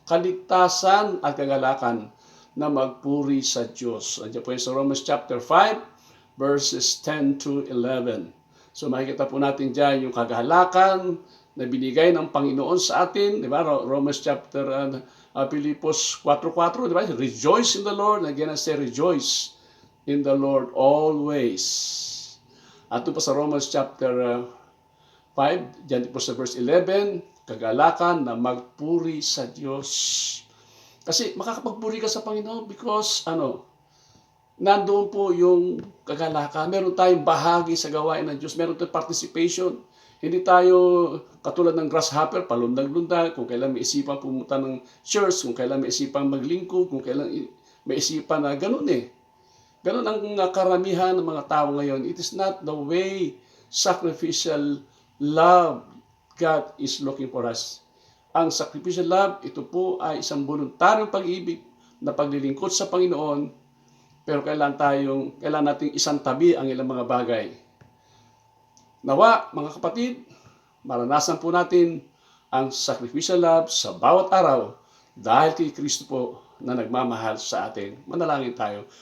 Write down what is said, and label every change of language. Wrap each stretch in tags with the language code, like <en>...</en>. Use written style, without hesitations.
<tl>Kaligtasan at kagalakan na magpuri sa Diyos. Andiyan po yan sa Romans chapter 5, verses 10 to 11. So, makikita po natin dyan yung kagalakan na binigay ng Panginoon sa atin. Di ba? Romans chapter, Pilipos 4:4, di ba?</tl> <en>Rejoice in the Lord. Again, I say rejoice in the Lord always.</en> <tl>At ito po sa Romans chapter 5, dyan po sa verse 11, kagalakan na magpuri sa Diyos. Kasi makakapagpuri ka sa Panginoon because nandoon po yung kagalakan. Meron tayong bahagi sa gawain ng Diyos. Meron tayong participation. Hindi tayo katulad ng grasshopper, palundag-lundag, kung kailan may isipan pumunta ng church, kung kailan may isipan maglingkod, kung kailan may isipan na ganun Ganun ang karamihan ng mga tao ngayon.</tl> <en>It is not the way sacrificial love God is looking for us.</en> <tl>Ang sacrificial love, ito po ay isang voluntaryong pag-ibig na paglilingkod sa Panginoon, pero kailangan nating isang tabi ang ilang mga bagay. Nawa, mga kapatid, maranasan po natin ang sacrificial love sa bawat araw dahil kay Kristo po na nagmamahal sa atin. Manalangin tayo.</tl>